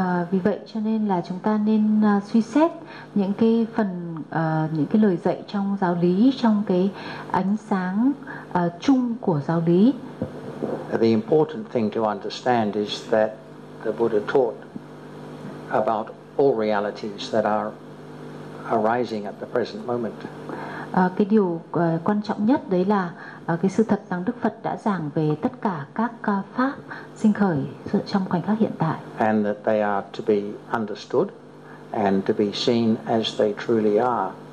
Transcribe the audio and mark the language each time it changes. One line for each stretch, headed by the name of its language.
Vietnamese: Vì vậy cho nên là chúng ta nên suy xét những cái phần những cái lời dạy trong giáo lý, trong cái ánh sáng chung của giáo lý.
English: The important thing to understand is that the Buddha taught about all realities that are arising at the present moment.
Vietnamese: Cái điều quan trọng nhất đấy là cái sự thật rằng Đức Phật đã giảng về tất cả các pháp sinh khởi trong khoảnh khắc hiện tại.
English: And that they are to be understood and to be seen as they truly are.